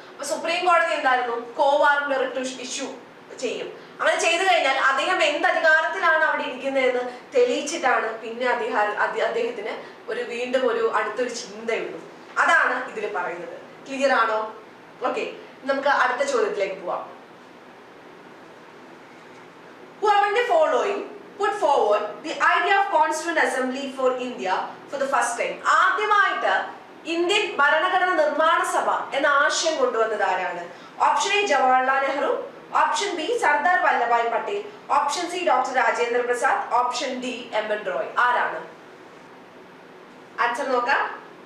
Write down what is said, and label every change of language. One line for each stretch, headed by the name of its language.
Malayalam: അപ്പൊ സുപ്രീം കോടതി എന്തായിരുന്നു? കോവാറന്റോ റിട്ട് ഇഷ്യൂ ചെയ്യും. അങ്ങനെ ചെയ്തു കഴിഞ്ഞാൽ അദ്ദേഹം എന്ത് അധികാരത്തിലാണ് അവിടെ ഇരിക്കുന്നതെന്ന് തെളിയിച്ചിട്ടാണ് പിന്നെ അദ്ദേഹത്തിന് വീണ്ടും ഒരു അടുത്തൊരു ചിന്തയുള്ളൂ. അതാണ് ഇതിൽ പറയുന്നത്. ക്ലിയർ ആണോ? ഓക്കെ, നമുക്ക് അടുത്ത ചോദ്യത്തിലേക്ക് പോവാം.
English: Who among the following put forward the idea of Constituent Assembly for India for the first time?
Malayalam: ആദ്യമായിട്ട് ഇന്ത്യൻ ഭരണഘടന നിർമ്മാണ സഭ എന്ന ആശയം കൊണ്ടുവന്നത് ആരാണ്? Option A Jawaharlal Nehru, option B Sardar Vallabhbhai Patel, option C doctor Rajendra Prasad, option D എം.എൻ. Roy. ആരാണ് ആൻസർ? നോക്കാം.